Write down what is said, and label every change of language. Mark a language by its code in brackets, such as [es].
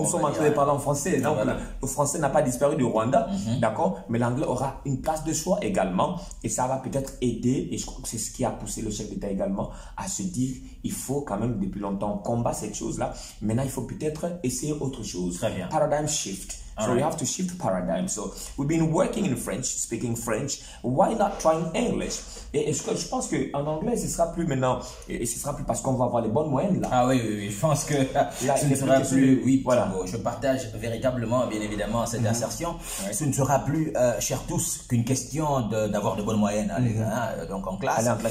[fr] Nous sommes en train de parler en français, donc le français n'a pas disparu du Rwanda, d'accord, mais l'anglais aura une place de choix également, et ça va peut-être aider, et je crois que c'est ce qui a poussé le chef d'État également à se dire, il faut quand même depuis longtemps combattre cette chose-là, maintenant il faut peut-être essayer autre chose. Très bien. [en] Paradigm shift. So we have to shift paradigm. So we've been working in French, speaking French. Why not trying English? [fr] Et je pense qu'en anglais, ce sera plus maintenant, et ce sera plus parce qu'on va avoir les bonnes moyennes là. Ah oui, je pense que là, ce ne sera plus, oui, voilà. Je partage véritablement, bien évidemment, cette assertion. Ce ne sera plus, chers tous, qu'une question d'avoir de bonnes moyennes, hein, donc en classe.